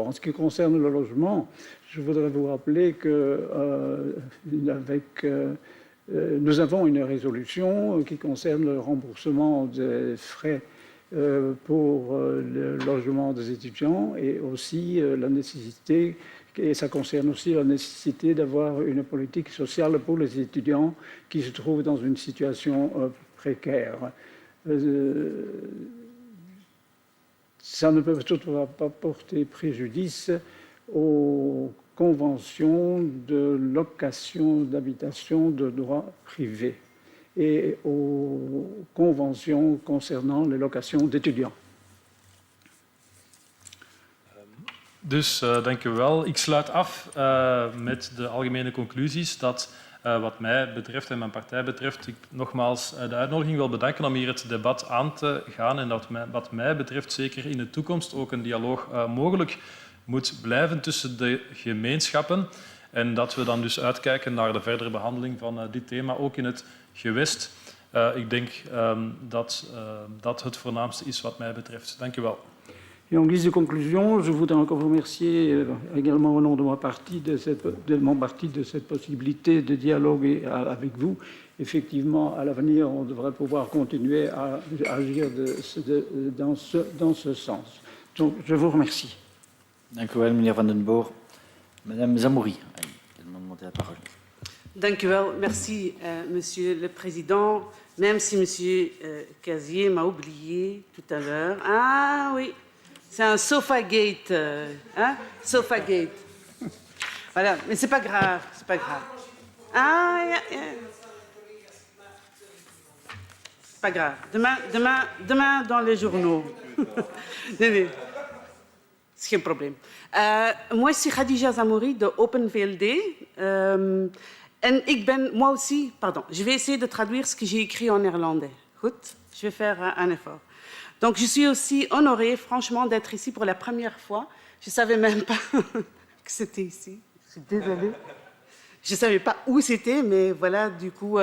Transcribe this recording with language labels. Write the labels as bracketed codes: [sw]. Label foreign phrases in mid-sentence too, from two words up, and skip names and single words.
[fr] En ce qui concerne le logement, je voudrais vous rappeler que nous avons une résolution qui concerne le remboursement des frais pour le logement des étudiants et aussi la nécessité, et ça concerne aussi la nécessité d'avoir une politique sociale pour les étudiants qui se trouvent dans une situation précaire. ça ne peut toutefois pas porter préjudice aux conventions de location d'habitation de droit privé et aux conventions concernant les locations d'étudiants. [nl] Dus dank u wel. Ik sluit af met de algemene conclusies dat wat mij betreft en mijn partij betreft, ik nogmaals de uitnodiging wil bedanken om hier het debat aan te gaan en dat wat mij betreft zeker in de toekomst ook een dialoog mogelijk moet blijven tussen de gemeenschappen en dat we dan dus uitkijken naar de verdere behandeling van dit thema ook in het gewest. Ik denk dat dat het voornaamste is wat mij betreft. Dank u wel. [fr] Et en guise de conclusion, je voudrais encore vous remercier également au nom de mon parti de cette possibilité de dialoguer avec vous. Effectivement, à l'avenir, on devrait pouvoir continuer à agir dans ce sens. Donc, je vous remercie. [nl] Dank u wel, meneer Van den Boer. [fr] Madame Zamouri, qui a demandé la parole. [nl] Dank u wel. [fr] Merci, Monsieur le Président. Même si Monsieur Casier m'a oublié tout à l'heure. Ah oui. C'est un Sofagate, hein? Sofagate. Voilà, mais c'est pas grave, c'est pas grave. Ah, c'est pas grave. Demain dans les journaux. [nl] Nee. C'est geen probleem. [fr] Moi, c'est Khadija Zamouri de Open VLD. [nl] En ik ben, [fr] moi aussi, pardon, je vais essayer de traduire ce que j'ai écrit en néerlandais. Goed, je vais faire un effort. Donc, je suis aussi honorée, franchement, d'être ici pour la première fois. Je ne savais même pas que c'était ici. Je suis désolée. Je ne savais pas où c'était, mais voilà, du coup...